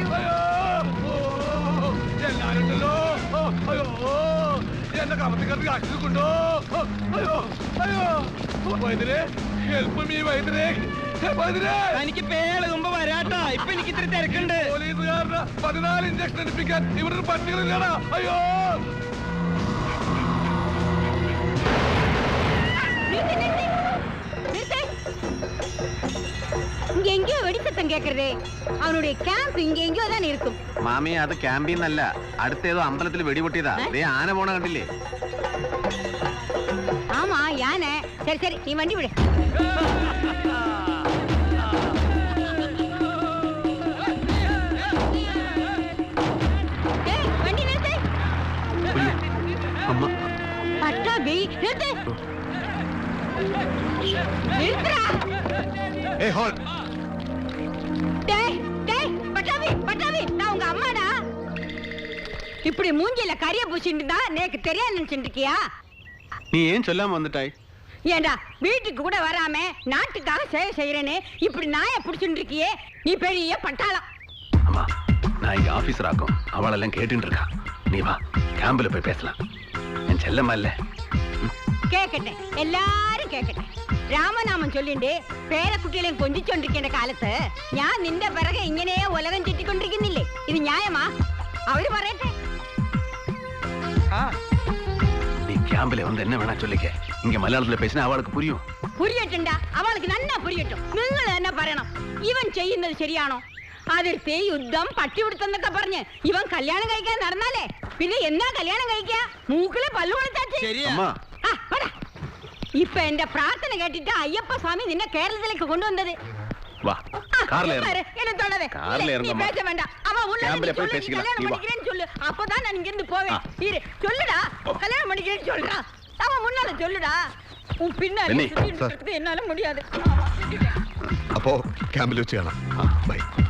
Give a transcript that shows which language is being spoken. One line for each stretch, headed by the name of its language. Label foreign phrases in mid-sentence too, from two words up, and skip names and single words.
Malayalam: എല്ലാരുണ്ടല്ലോ. എന്നെ കമത്തിക്കറി ആശുകൊണ്ടോ. അയ്യോ അയ്യോ വൈദ്യരെ,
English: help me
Malayalam: വൈദ്യരെ. എനിക്ക് പേളുകുമ്പോ വരാട്ടാ. ഇപ്പൊ എനിക്ക് ഇത്തിരി തിരക്കുണ്ട്. പോലീസുകാരന് 14 ഇഞ്ചക്ഷൻ എടുപ്പിക്കാൻ ഇവിടെ പട്ടികളില്ലടാ. അയ്യോ
Tamil: இங்க எங்கேயோ வெடி சத்தம் கேக்குறதே. அவனுடைய கேம்ப் இங்க எங்கேயோ தான் இருக்கும்.
Malayalam: മാമി, അത് ക്യാമ്പീന്നല്ല, അടുത്തേതോ അമ്പലത്തിൽ വെടിപൊട്ടിയതാ. ദേ ആന പോണ കണ്ടില്ലേ?
Tamil: ஆமா யானை. சரி சரி நீ வண்டி விடு. ஏய் வண்டி நிறுத்து.
Malayalam: അമ്മ,
Tamil: பட்டாபி நிறுத்து. நிறுத்துடா.
Malayalam: ഏയ് ഹോൾ.
Tamil: டேய் டேய் பட்டாபி பட்டாபி நான் உங்க அம்மாடா. இப்படி மூஞ்சில கரிய பூசிட்டு தான் எனக்கு தெரியாது நினைச்சிட்டு இருக்கியா?
Malayalam: നീ ഏൻ ചൊല്ലാൻ വന്നിട്ടായി?
Tamil: ஏண்டா வீட்டுக்கு கூட வராம நாட்டுக்காக சேவை செய்யறேன்னு இப்படி நாய புடிச்சுட்டு இருக்கியே, நீ பெரிய பட்டாளம். அம்மா, நான் இங்க ஆபீசர் ஆக்கும், அவளெல்லாம் கேட்டுட்டு இருக்கா. நீ வா, கேம்பில் போய் பேசலாம். என் செல்லம்மா இல்ல.
Malayalam: കേക്കട്ടെ, എല്ലാരും കേക്കട്ടെ. രാമനാമം ചൊല്ലിണ്ട് പേരക്കുട്ടികളെയും കൊഞ്ചിച്ചോണ്ടിരിക്കേണ്ട കാലത്ത് ഞാൻ നിന്റെ പിറകെ ഇങ്ങനെ ഉലകം ചുറ്റിക്കൊണ്ടിരിക്കുന്നില്ലേ? ഇത് ന്യായമാ? അവര് പറയട്ടെ.
Tamil: நீ கேம்பில் வந்து என்ன வேணா சொல்லிக்க. இங்க மலையாளத்துல பேசினா அவளுக்கு புரியும்.
Malayalam: പുരിയട്ടുണ്ടാ, അവൾക്ക് നന്നാ പുരിയട്ടും. നിങ്ങൾ തന്നെ പറയണം, ഇവൻ ചെയ്യുന്നത് ശരിയാണോ? അതിർത്തി യുദ്ധം പട്ടിപിടുത്തെന്നൊക്കെ പറഞ്ഞ് ഇവൻ കല്യാണം കഴിക്കാൻ നടന്നാലേ പിന്നെ എന്നാ കല്യാണം കഴിക്കാ? മൂക്കിലെ പല്ലു കൊടുത്താച്ച്.
Tamil: அம்மா,
Malayalam: ഇപ്പൊ എന്റെ പ്രാർത്ഥന കേട്ടിട്ട് അയ്യപ്പ സ്വാമി നിന്നെ കേരളത്തിലേക്ക് കൊണ്ടുവന്നത്.
Tamil: வா, கார்ல ஏறு. என்ன தொடாதே. கார்ல ஏறுங்க, அம்மா. பேச வேண்டாம். அவ உள்ள கேம்ப்ல போய் சொல்லு, பேசிக்கலாம். கல்யாணம் நீ வா. பண்ணிக்கிறேன்னு சொல்லு. அப்பதான் நான் இங்க இருந்து போவேன். இரு, சொல்லுடா. கல்யாணம் பண்ணிக்கிறேன்னு சொல்றா. அவன் முன்னால சொல்லுடா. உன் பின்னாடி பென்னி, சுத்திட்டு இருக்கிறது என்னால முடியாது.
Malayalam: അപ്പോ ക്യാമ്പിൽ വെച്ച് കാണാം. ബൈ.